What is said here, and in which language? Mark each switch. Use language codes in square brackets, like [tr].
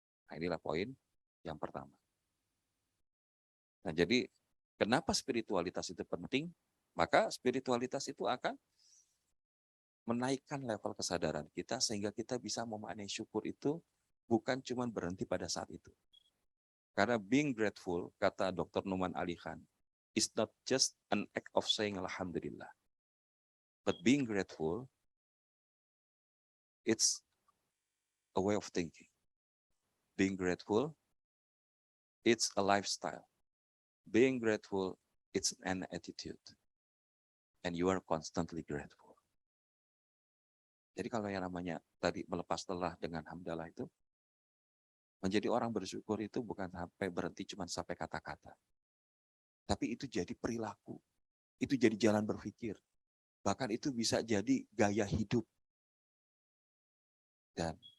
[id] Nah, inilah poin yang pertama. Nah, jadi kenapa spiritualitas itu penting? Maka spiritualitas itu akan menaikkan level kesadaran kita sehingga kita bisa memaknai syukur itu bukan cuma berhenti pada saat itu. Karena [en] being grateful, [id] kata [en] Dr. Numan Ali Khan, is not just an act of saying Alhamdulillah. But being grateful, it's a way of thinking. Being grateful, it's a lifestyle. Being grateful, it's an attitude. And you are constantly grateful. [id] Jadi kalau yang namanya tadi melepas lelah dengan hamdalah itu, menjadi orang bersyukur itu bukan sampai berhenti cuma sampai kata-kata. Tapi itu jadi perilaku. Itu jadi jalan berpikir. Bahkan itu bisa jadi gaya hidup. Dan